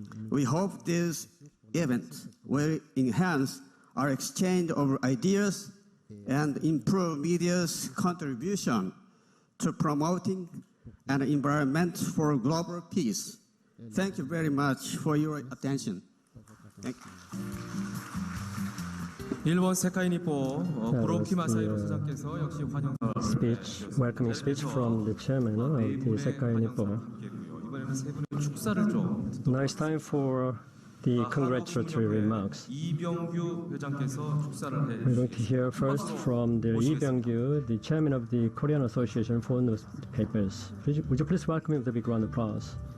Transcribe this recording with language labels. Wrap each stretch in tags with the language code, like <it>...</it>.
<en>We hope this event will enhance our exchange of ideas and improve media's contribution to promoting an environment for global peace. Thank you very much for your attention. Thank you.</en> <ko>일본 세카이 니포 무로키 마사히로 사장께서 역시</ko> <en>speech, welcoming speech from the chairman of the Sekai Nippo.</en> <ko>이번에는 세 분의 축사를 좀.</ko> <en>Now it's time for the congratulatory remarks.</en> <ko>이병규 회장께서 축사를</ko> <en>We're going to hear first from the Lee Byung-gyu, the chairman of the Korean Association for Newspapers. Would you please welcome him with a big round of applause?</en>